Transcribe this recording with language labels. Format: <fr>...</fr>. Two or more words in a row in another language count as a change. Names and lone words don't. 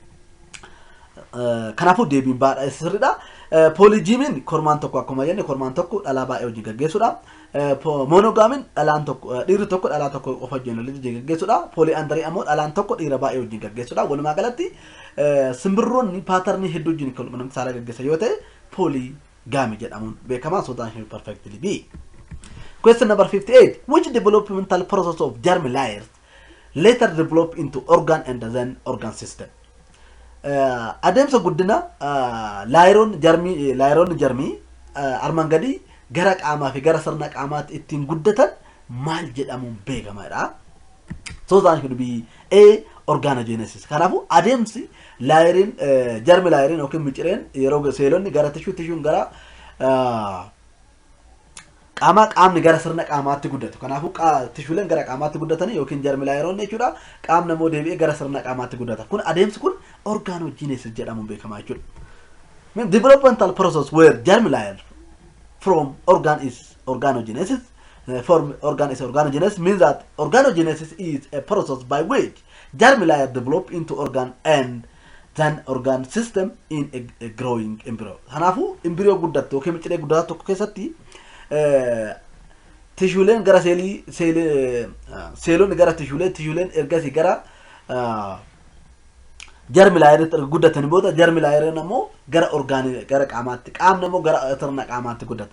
<om>Kanaafuu deebiin baadhaa sirriidha. Polygymyin kormaan tokko akkuma jenne kormaan tokko dhalaa baay'ee wajjin gaggeessuudha. Monogamyin dhalaan tokko dhiirri tokko dhalaa tokko qofa wajjin gaggeessuudha. Polyandry ammoo dhalaan tokko dhiira baay'ee wajjin gaggeessuudha. Walumaa galatti simbirroonni paatarnii hedduu wajjin kan quunnamtii saalaa gaggeessan yoo ta'e polygamy jedhamuun beekama.</om> <en>So that should perfectly be. Question number 58. Which developmental process of germ layers later develop into organ and then organ system?</en> <om>Adeemsa guddina laayiroon jarmii armaan gadii gara qaamaa fi gara sirna qaamaatti ittiin guddatan maal jedhamuun beekamaadha.</om> <en>So that should be A. Organogenesis.</en> <om>Kanaafuu adeemsi laayiriin jarmi laayiriin yookiin micireen yeroo seelonni gara tishuun gara qaamni gara sirna qaamaatti guddatu. Kanaafuu tishuuleen gara qaamaatti guddatanii yookiin jarmi laayiroonni jechuudha. Qaamni immoo deebi'ee gara sirna qaamaatti guddata. Kun adeemsi kun organogenesis jedhamuun beekamaa jechuudha.</om> <en>Developmental process where germ layer from organ is organogenesis. From organ is organogenesis means that organogenesis is a process by which germ layer develop into organ and then organ system in a growing embryo.</en> <om>Kanaafuu embryo guddattu yookiin miciree guddattu tokko keessatti tishuuleen gara seelonni gara tishuuleen ergasii gara germ laayiritti guddatan booda germ laayiriin ammoo gara orgaanii gara qaamaatti qaamni ammoo gara sirna qaamaatti guddata.</om>